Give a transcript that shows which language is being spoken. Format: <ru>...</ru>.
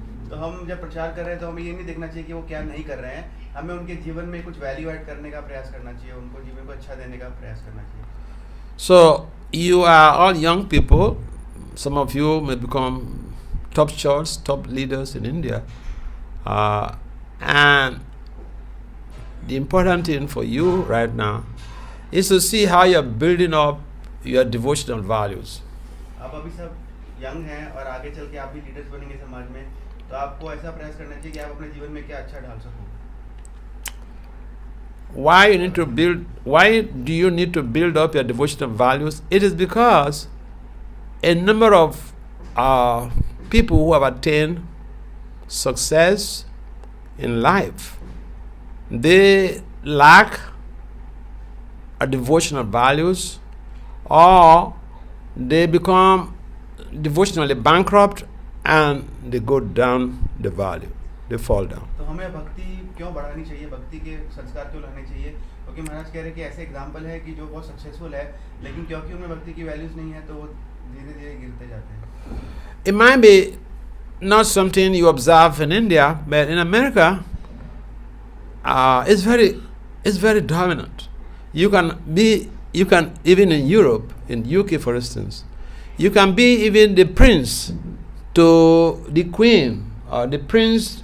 <hi>तो हम जब प्रचार कर रहे हैं तो हमें ये नहीं देखना चाहिए कि वो क्या नहीं कर रहे हैं, हमें उनके जीवन में कुछ वैल्यू ऐड करने का प्रयास करना चाहिए, उनको जीवन को अच्छा देने का प्रयास करना चाहिए.</hi> <en>So you are all young people. Some of you may become top church, top leaders in India, and the important thing for you right now is to see how you're building up your devotional values.</en> <hi>आप अभी सब young हैं और आगे चल के आप भी लीडर्स बनेंगे समाज में, तो आपको ऐसा प्रयास करना चाहिए कि आप अपने जीवन में क्या अच्छा डाल सको.</hi> <en>Why do you need to build up your devotional values? It is because a number of people who have attained success in life, they lack a devotional values, or they become devotionally bankrupt and they go down the value, they fall down.</en> <hi>तो हमें भक्ति क्यों बढ़ानी चाहिए, भक्ति के संस्कार क्यों लाने चाहिए? क्योंकि महाराज कह रहे हैं कि ऐसे एग्जाम्पल है कि जो बहुत सक्सेसफुल है, लेकिन क्योंकि उनमें भक्ति की वैल्यूज नहीं है तो वो धीरे धीरे गिरते जाते हैं.</hi> <en>It might be not something you observe in India, but in America, it's very dominant. You can even in Europe, in UK for instance, you can be even the prince to the queen, or the prince.</en>